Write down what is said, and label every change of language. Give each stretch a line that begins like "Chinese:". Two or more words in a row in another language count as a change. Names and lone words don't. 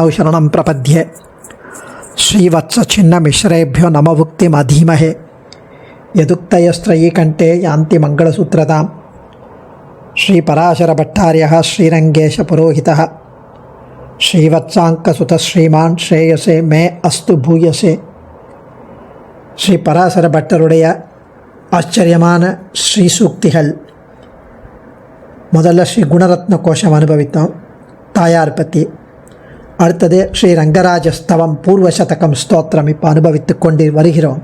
Sanskrit: शरणं प्रपद्ये श्रीवत्सचिन्नमिश्रेभ्यो नमभुक्तिमधीमहे यदुक्तयस्त्रयीकण्ठे यान्ति मङ्गलसूत्रतां श्रीपराशरभट्टार्यः श्रीरङ्गेशपुरोहितः श्रीवत्साङ्कसुतः श्रीमान् श्रेयसे मे अस्तु भूयसे
Tamil: ஸ்ரீ பராசர பட்டருடைய ஆச்சரியமான ஸ்ரீ சூக்திகள். முதல்ல ஸ்ரீ குணரத்ன கோஷம் அனுபவித்தோம், தாயார் பற்றி. அடுத்தது ஸ்ரீ ரங்கராஜஸ்தவம் பூர்வசதகம் ஸ்தோத்திரம் இப்போ அனுபவித்து கொண்டு வருகிறோம்.